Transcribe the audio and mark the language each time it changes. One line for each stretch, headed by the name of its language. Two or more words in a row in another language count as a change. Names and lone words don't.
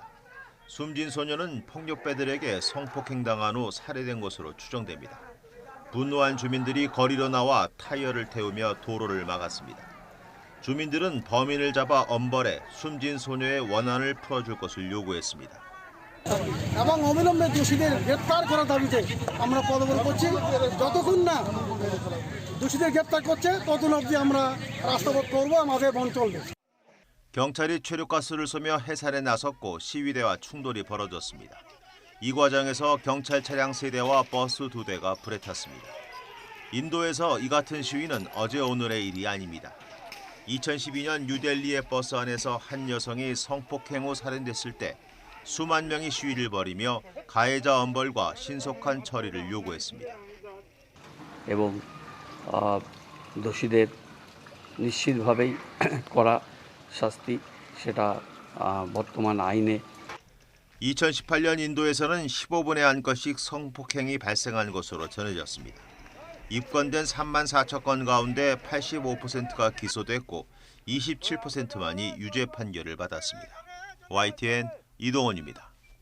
Korean: 숨진 소녀는 폭력배들에게 성폭행당한 후 살해된 것으로 추정됩니다. 분노한 주민들이 거리로 나와 타이어를 태우며 도로를 막았습니다. 주민들은 범인을 잡아 엄벌해 숨진 소녀의 원한을 풀어줄 것을 요구했습니다.
Bangla: এবং অবিলম্বে দোষীদের গ্রেফতার করার দাবিতে আমরা পদক্ষেপ করছি যতক্ষণ না দোষীদের গ্রেফতার করছে ততক্ষণ অবধি আমরা রাস্তাপথ করব আমাদের বন্ধ চলবে
Korean: 경찰이 최루가스를 쏘며 해산에 나섰고 시위대와 충돌이 벌어졌습니다. 이 과정에서 경찰 차량 3대와 버스 2대가 불에 탔습니다. 인도에서 이 같은 시위는 어제 오늘의 일이 아닙니다. 2012년 뉴델리의 버스 안에서 한 여성이 성폭행 후 살해됐을 때 수만 명이 시위를 벌이며 가해자 엄벌과 신속한 처리를 요구했습니다.
Bangla: এবং দোষীদের নিশ্চিতভাবেই করা শাস্তি সেটা বর্তমান 아인에
Korean: 2018년 인도에서는 15분에 한 건씩 성폭행이 발생한 것으로 전해졌습니다. 입건된 3만 4천 건 가운데 85%가 기소됐고 27%만이 유죄 판결을 받았습니다. YTN 이동원입니다.